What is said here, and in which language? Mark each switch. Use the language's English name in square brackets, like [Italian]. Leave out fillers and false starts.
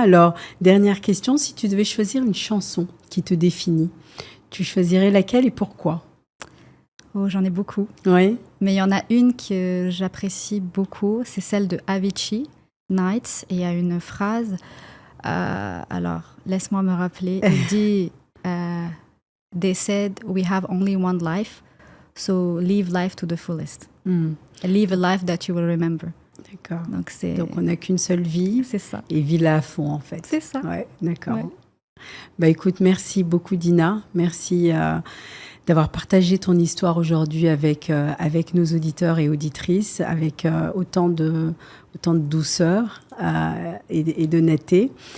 [French] Alors, dernière question, si tu devais choisir une chanson qui te définit, tu choisirais laquelle et pourquoi? Oh, j'en ai beaucoup. Oui. Mais il y en a une que j'apprécie beaucoup, c'est celle de Avicii, Nights, et il y a une phrase... alors, laisse-moi me rappeler. Il dit [English] They said we have only one life, so live life to the fullest. Live a life that you will remember. [French] D'accord. Donc on n'a qu'une seule vie. C'est ça. Et vis-la à fond, en fait. C'est ça. Ouais, d'accord. Ouais. Écoute, merci beaucoup, Dina. Merci d'avoir partagé ton histoire aujourd'hui avec nos auditeurs et auditrices, avec autant de douceur et d'honnêteté.